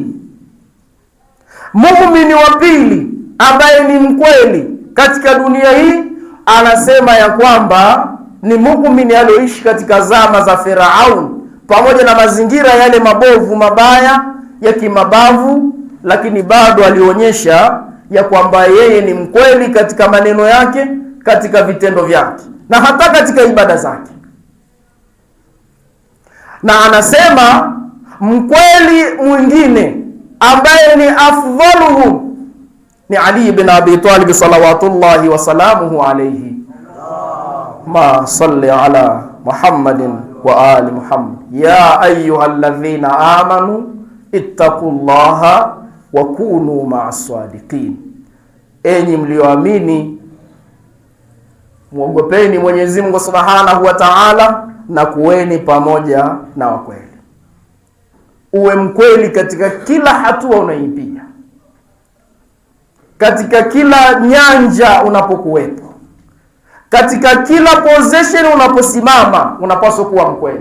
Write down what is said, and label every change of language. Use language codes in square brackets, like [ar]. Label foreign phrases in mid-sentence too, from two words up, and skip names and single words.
[sw] Muumini wa pili ambaye ni mkweli katika dunia hii, anasema ya kwamba ni muumini aliyoishi katika zama za Firaun, pamoja na mazingira yale mabovu mabaya ya kimabavu, lakini bado alionyesha ya kwamba yeye ni mkweli katika maneno yake, katika vitendo vyake, na hata katika ibada zake. Na anasema mkweli mwingine ambaye ni afdhaluhum ni Ali bin Abi Talib [ar] صلوات الله وسلامه عليه. ما صل على محمد وآل محمد. يا أيها الذين آمنوا اتقوا الله وكونوا مع الصادقين, [sw] enyi mlioamini muogopeni Mwenyezi Mungu [ar] سبحانه وتعالى [sw] na kuweni pamoja na wakweli. Uwe mkweli katika kila hatua unaipiga, katika kila nyanja unapokuwepo, katika kila position unaposimama, unapaswa kuwa mkweli.